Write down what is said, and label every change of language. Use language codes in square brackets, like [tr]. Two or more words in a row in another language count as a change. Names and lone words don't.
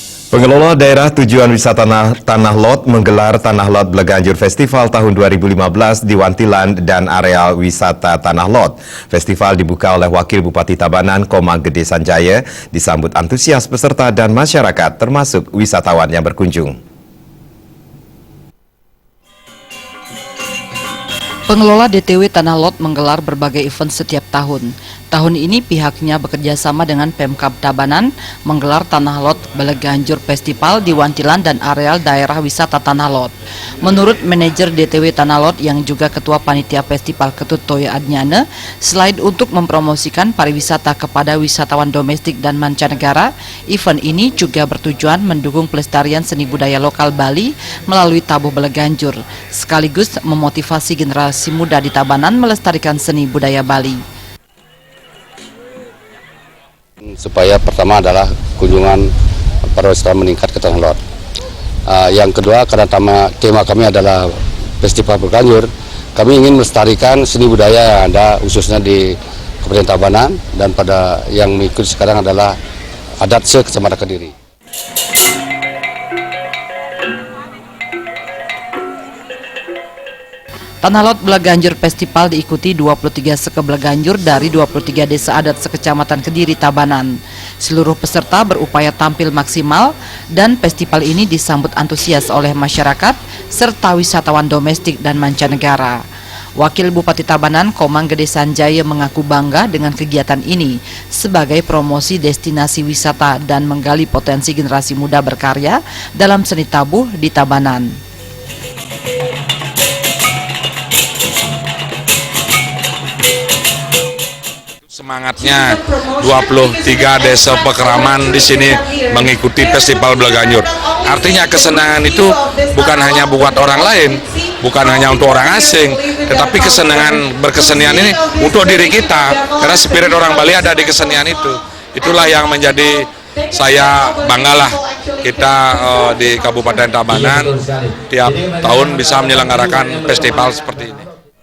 [id] Pengelola daerah tujuan wisata Tanah Lot menggelar Tanah Lot Bleganjur Festival tahun 2015 di Wantilan dan areal wisata Tanah Lot. Festival dibuka oleh Wakil Bupati Tabanan, Komang Gede Sanjaya, disambut antusias peserta dan masyarakat, termasuk wisatawan yang berkunjung. Pengelola DTW Tanah Lot menggelar berbagai event setiap tahun. Tahun ini pihaknya bekerja sama dengan Pemkab Tabanan menggelar Tanah Lot Bleganjur Festival di Wantilan dan areal daerah wisata Tanah Lot. Menurut manajer DTW Tanah Lot yang juga ketua panitia festival Ketut Toyo Adnyane, selain untuk mempromosikan pariwisata kepada wisatawan domestik dan mancanegara, event ini juga bertujuan mendukung pelestarian seni budaya lokal Bali melalui tabuh Bleganjur, sekaligus memotivasi generasi muda di Tabanan melestarikan seni budaya Bali. Supaya pertama adalah kunjungan pariwisata meningkat ke Tanah Lot. Yang kedua, karena tema kami adalah Festival Bleganjur, kami ingin melestarikan seni budaya yang ada khususnya di Kabupaten Tabanan, dan pada yang mengikuti sekarang adalah adat se-Kecamatan Kediri. Tanah Lot Bleganjur Festival diikuti 23 seke Bleganjur dari 23 desa adat sekecamatan Kediri Tabanan. Seluruh peserta berupaya tampil maksimal dan festival ini disambut antusias oleh masyarakat serta wisatawan domestik dan mancanegara. Wakil Bupati Tabanan, Komang Gede Sanjaya, mengaku bangga dengan kegiatan ini sebagai promosi destinasi wisata dan menggali potensi generasi muda berkarya dalam seni tabuh di Tabanan. Semangatnya 23 desa pekeraman di sini mengikuti Festival Bleganjur. Artinya kesenangan itu bukan hanya buat orang lain, bukan hanya untuk orang asing, tetapi kesenangan berkesenian ini untuk diri kita, karena spirit orang Bali ada di kesenian itu. Itulah yang menjadi saya banggalah kita di Kabupaten Tabanan tiap tahun bisa menyelenggarakan festival seperti ini.